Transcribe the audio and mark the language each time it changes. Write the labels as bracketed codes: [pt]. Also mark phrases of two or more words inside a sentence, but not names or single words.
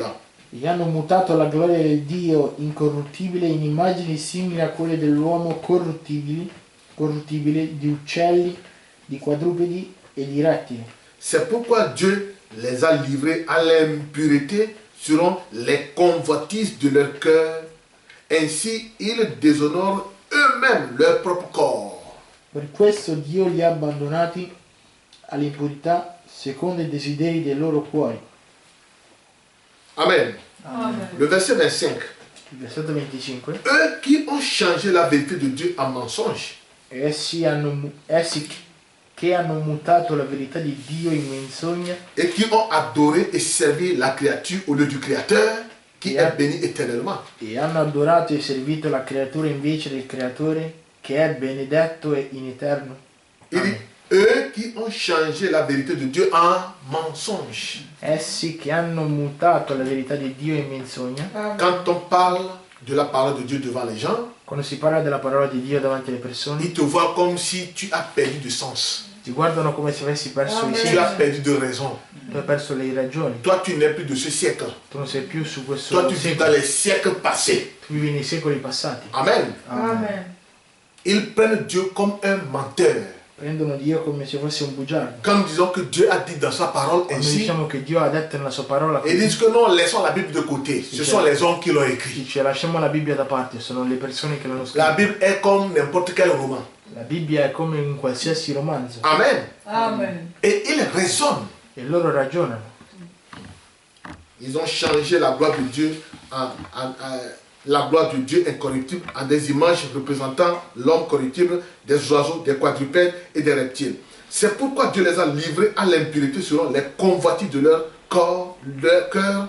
[it] E hanno mutato la gloria del Dio incorruttibile in immagini simili a quelle dell'uomo corruttibile, di uccelli, di quadrupedi e di rettili. [fr] C'est pourquoi Dieu les a livrés à l'impureté selon les convoitises de leur cœur. Ainsi, ils déshonorent eux-mêmes leur propre corps. [it] Per questo Dio li ha abbandonati all'impurità secondo i desideri dei loro cuori. Amen. Amen. [fr] Le verset 25. [it] Il versetto 25. [fr] Eux qui ont changé la vérité de Dieu en mensonge [it] Essi che hanno mutato la verità di Dio in menzogna [fr] et qui ont adoré et servi la créature au lieu du Créateur qui Yeah. est béni éternellement. [it] e hanno adorato e servito la creatura invece del creatore che è benedetto e in eterno. [fr] Il dit, eux qui ont changé la vérité de Dieu en mensonge. [it] Essi che hanno mutato la verità di Dio in menzogna. Amen. [fr] Quand on parle de la parole de Dieu devant les gens, [it] Quando si parla della parola di Dio davanti alle persone, [fr] ils te voient comme si tu as perdu de sens. [it] ti guardano come se avessi perso i Amen. [fr] Tu [it] sensi, [fr] as perdu de raison. [it] tu hai perso le ragioni, [fr] Toi, tu n'es plus de ce siècle. [it] tu non sei più su questo [fr] Toi, tu vis dans [it] secolo, [fr] les siècles passés. [it] tu vivi nei secoli passati. Amen. Amen. [fr] Ils prennent Dieu comme un menteur. [it] Prendono Dio come se fosse un bugiardo. [fr] Quand nous disons que Dieu a dit dans sa parole [it] Quando [fr] ainsi, [it] diciamo che Dio ha detto nella sua parola [fr] ils [it] così, [fr] disent que non, laissons la Bible de côté. Ce sont les hommes qui l'ont écrit. [it] dice lasciamo la Bibbia da parte, sono le persone che l'hanno [fr] La [it] scritta. [fr] Bible est comme n'importe quel roman. [it] La Bibbia è come un qualsiasi romanzo Amen. Amen. [fr] Et ils raisonnent. [it] e loro ragionano. [fr] Ils ont changé la gloire de Dieu la gloire de Dieu incorruptible en des images représentant l'homme corruptible, des oiseaux, des quadrupèdes et des reptiles. C'est pourquoi Dieu les a livrés à l'impureté selon les convoitises de leur corps, leur cœur.